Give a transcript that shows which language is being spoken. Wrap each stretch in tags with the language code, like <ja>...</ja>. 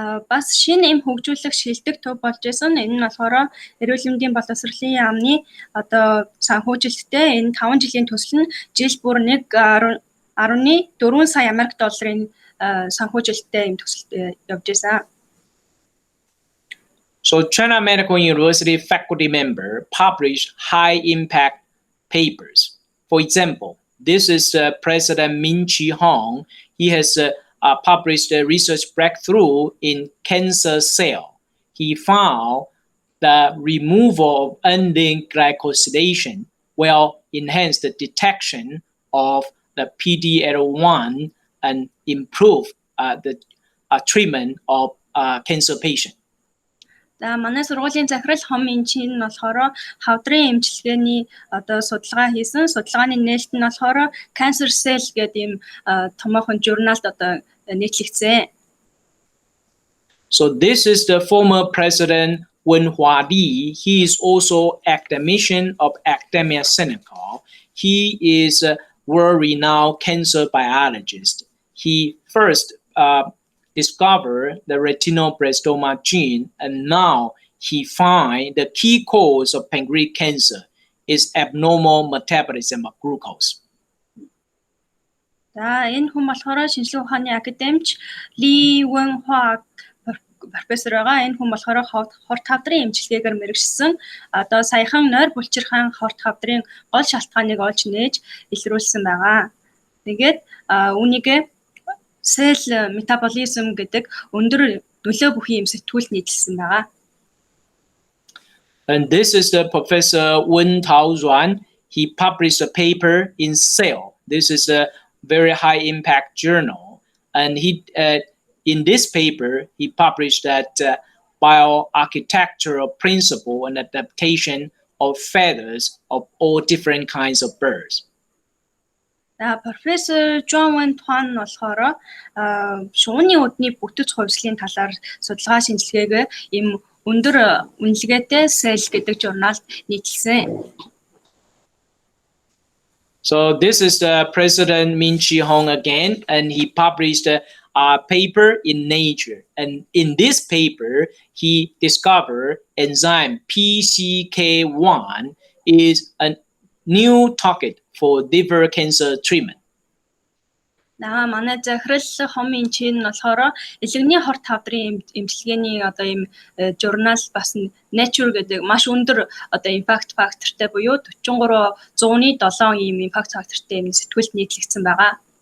<mn>Бас шинэ эм хөгжүүлэх шилдэг төв болж байсан. Энэ нь болохоор эрүүл мэндийн боловсролын яамны одоо санхүүжилттэй энэ 5 жилийн төсөл нь жил бүр 1.4 сая Америк долларын санхүүжилттэй эм төсөлд явж байсан.</mn> <en>So China Medical University faculty member published high impact papers. For example, this is President Min Chi Hong. He has published a research breakthrough in cancer cell. He found the removal of unlinked glycosylation will enhance the detection of the PD-L1 and improve the treatment of cancer patient.</en> <mn>За манай сургуулийн захирал Хом Мин Чи нь болохоор хавдрын эмчилгээний одоо судалгаа хийсэн. Судалгааны нээлт нь болохоор Cancer Cell гэдэг ийм томоохон журналд одоо нийтлэгдсэн.</mn> <en>So this is the former president Wen Huadi. He is also academician of Academia Sinica. He is a world-renowned cancer biologist. He first discovered the retinoblastoma gene, and now he finds the key cause of pancreatic cancer is abnormal metabolism of glucose.</en> <mn>За энэ хүн болохоор шинжилгээ ухааны академич Ли Вэн Хуа профессор байгаа. Энэ хүн болохоор хорт хавдрын эмчилгээгээр мэргэшсэн. Одоо саяхан нойр булчирхан хорт хавдрын гол шалтгааныг олж нээж илрүүлсэн байгаа. Тэгээд үүнийгээ cell metabolism гэдэг өндөр нөлөө бүхий юм сэтгүүлд нийтлсэн байгаа.</mn> <en>And this is the Professor Wen Taozuan. He published a paper in Cell. This is a very high impact journal. And he, in this paper, he published that bioarchitectural principle and adaptation of feathers of all different kinds of birds.</en> <mn>Профессор Жон Вэн Туан болохоор шууны өдний бүтэц хувьслын талаар судалгаа шинжилгээгээ им өндөр үнэлгээтэй Cell гэдэг журналд нийтлсэн.</mn> <en>So this is the President Min Chi-hong again, and he published a paper in Nature. And in this paper, he discovered enzyme PCK1 is a new target for liver cancer treatment.</en> <mn>Манай захирал хомын чинь болохоор элэгний хорт хавдрын эмчилгээний одоо ийм журнал бас Nature гэдэг маш өндөр одоо impact factorтэй буюу 43.7 ийм impact factorтэй ийм сэтгүүлд нийтлэгдсэн байгаа.</mn>